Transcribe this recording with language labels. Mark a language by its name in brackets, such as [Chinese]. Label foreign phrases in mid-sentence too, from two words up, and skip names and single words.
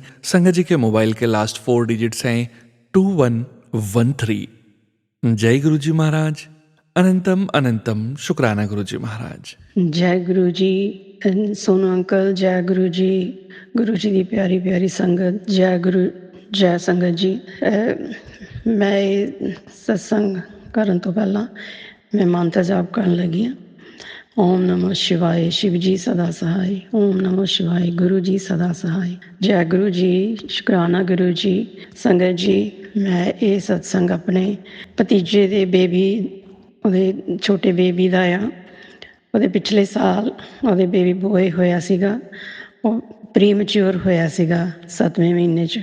[Hindi] संगत जी के मोबाइल के [English] last 4 digits [Hindi] हैं 2113। जय गुरुजी महाराज। अनंतम अनंतम शुक्राना गुरुजी महाराज। जय गुरु जी, सोनू अंकल, जय गुरु जी की प्यारी प्यारी संगत, जय गुरु, जय संगत जी। [Punjabi] मैं ਇਹ सत्संग ਕਰਨ ਤੋਂ ਪਹਿਲਾਂ मैं ਮੰਤਰ ਜਾਪ ਕਰਨ ਲੱਗੀ ਹਾਂ। [Hindi] ओम नमः शिवाय, शिव जी सदा सहाय। ओम नमः शिवाय, गुरु जी सदा सहाय। जय गुरु जी, शुकराना गुरु जी। [Punjabi] संगत जी, मैं ਇਹ सत्संग ਆਪਣੇ ਭਤੀਜੇ ਦੇ ਬੇਬੀ, ਉਹਦੇ ਛੋਟੇ ਬੇਬੀ ਦਾ ਆ। ਉਹਦੇ ਪਿਛਲੇ ਸਾਲ ਉਹਦੇ [English] baby boy [Punjabi] ਹੋਇਆ ਸੀਗਾ, ਉਹ ਪ੍ਰੀਮੈਚੁਰ ਹੋਇਆ ਸੀਗਾ 7ਵੇਂ ਮਹੀਨੇ 'ਚ।